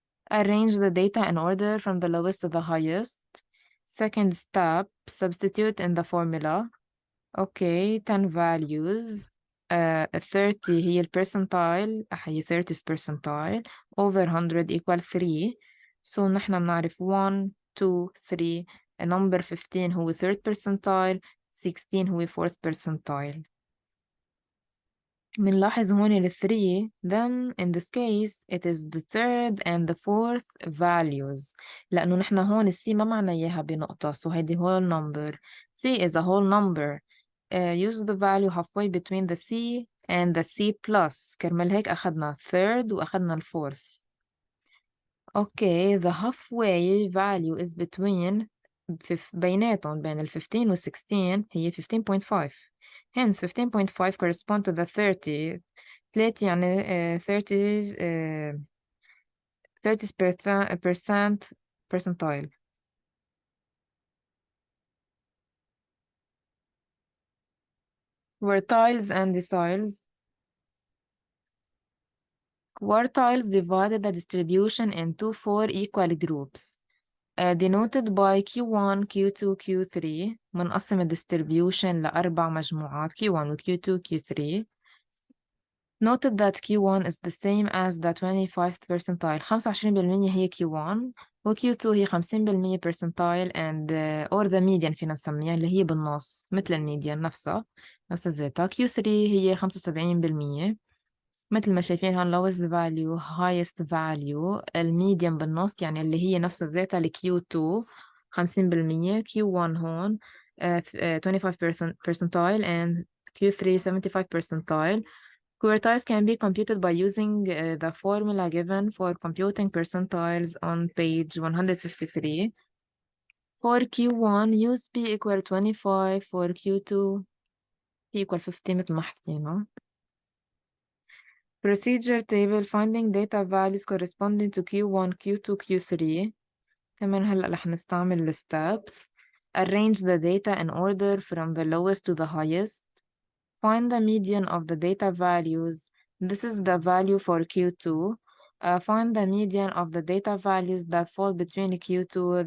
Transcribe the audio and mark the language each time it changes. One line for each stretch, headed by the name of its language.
English: Arrange the data in order from the lowest to the highest. Second step, substitute in the formula. Okay, 10 values. 30 هي percentile هي 30th percentile over 100 equal 3.
Arabic: So نحن بنعرف 1 2 3.
English: number 15 هو 3rd percentile. 16 هو 4th percentile.
Arabic: منلاحظ هون ال 3
English: then in this case it is the 3rd and the 4th values
Arabic: لأنه نحن هون C ما معنا إياها بنقطة
English: so هيدي whole number. C is a whole number. Use the value halfway between the C and the C plus
Arabic: كرمال هيك أخدنا 3rd وأخدنا ال 4th.
English: Okay, the halfway value is between
Arabic: بيناتهم بين ال 15 وال 16 هي 15.5.
English: Hence 15.5 correspond to the 30. 3 يعني 30% percentile. Quartiles and deciles. Quartiles divided the distribution into 4 equal groups. denoted by Q1, Q2, Q3.
Arabic: منقسم الديستريبيوشن لأربع مجموعات Q1 و Q2, Q3.
English: Noted that Q1 is the same as the 25th percentile.
Arabic: 25% هي Q1 و Q2 هي 50% percentile
English: and or the median
Arabic: فينا نسميها اللي هي بالنص مثل الميديان نفسها نفس الزيتا. Q3 هي 75%. مثل ما شايفين هون
English: lowest value highest value
Arabic: الميديان بالنص يعني اللي هي نفس ذاتها ال Q2 50%.
English: Q1 هون 25 percentile and Q3 75 percentile. Quartiles can be computed by using the formula given for computing percentiles on page 153. For Q1 use P equal 25. For Q2 P equal 50 مثل ما حكينا. Procedure table finding data values corresponding to Q1, Q2, Q3.
Arabic: كمان هلأ رح نستعمل the steps.
English: Arrange the data in order from the lowest to the highest. Find the median of the data values. This is the value for Q2. Find the median of the data values that fall between Q2.